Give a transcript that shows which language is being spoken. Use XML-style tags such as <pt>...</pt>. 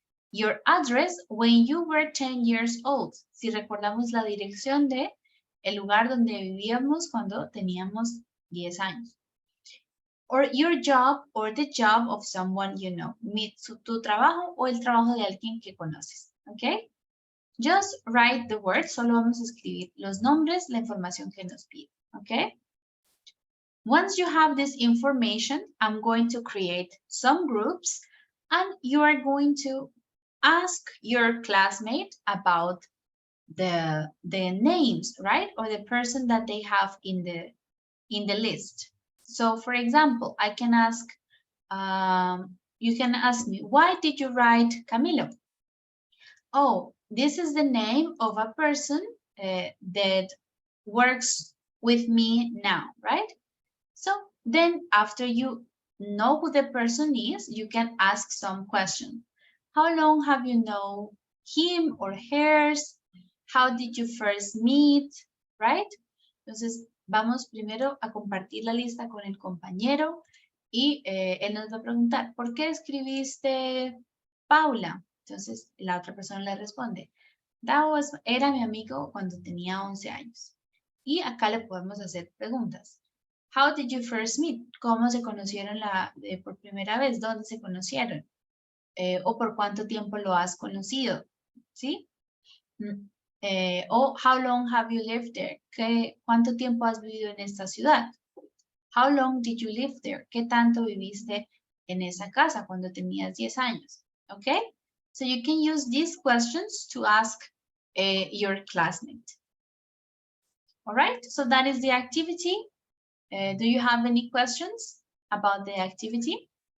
<en>Your address when you were 10 years old.</en> <es>Si recordamos la dirección de el lugar donde vivíamos cuando teníamos 10 años.</es> <en>Or your job or the job of someone you know.</en> <es>Tu trabajo o el trabajo de alguien que conoces. ¿Ok?</es> <en>Just write the words.</en> <es>Solo vamos a escribir los nombres, la información que nos pide. ¿Ok?</es> <en>Once you have this information, I'm going to create some groups and you are going to ask your classmate about the names, right? Or the person that they have in the list. So for example, I can ask, you can ask me, why did you write Camilo? Oh, this is the name of a person that works with me now, right? So then after you know who the person is, you can ask some questions. How long have you known him or hers? How did you first meet? Right?</en> <es>Entonces, vamos primero a compartir la lista con el compañero y él nos va a preguntar, ¿por qué escribiste Paula? Entonces, la otra persona le responde, era mi amigo cuando tenía 11 años. Y acá le podemos hacer preguntas.</es> <en>How did you first meet?</en> <es>¿Cómo se conocieron por primera vez? ¿Dónde se conocieron? O por cuánto tiempo lo has conocido, ¿sí?</es> <en>O how long have you lived there?</en> <es>¿Cuánto tiempo has vivido en esta ciudad?</es> <en>How long did you live there?</en> <es>¿Qué tanto viviste en esa casa cuando tenías 10 años?</es> <en>Okay? So you can use these questions to ask your classmate. All right? So that is the activity. Do you have any questions about the activity?</en>